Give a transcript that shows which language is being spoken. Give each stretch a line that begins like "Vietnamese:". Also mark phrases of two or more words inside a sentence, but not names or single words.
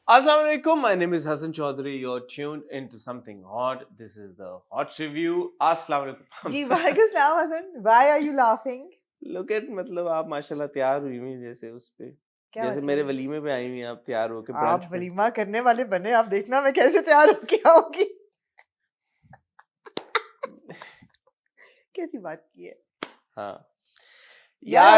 Arabic: السلام عليكم.
English: My name is Hassan Chaudhary. You're tuned into something hot. This is the hot review.
Arabic: السلام عليكم.
Urdu: جی والیکم سلام حسن.
English: Why are you laughing? Look at
Urdu: مطلب آپ ماشاءاللہ تیار ہوئی ہوئی جیسے اس پے کیا جیسے مطلب? میرے ولیمے پے آئی ہوئی ہیں آپ تیار ہوکے آپ برنچ پے. ولیمہ کرنے والے بنے. آپ دیکھنا میں کیسے تیار ہوکے آؤنگی. کیسی بات کی ہے? ہاں یار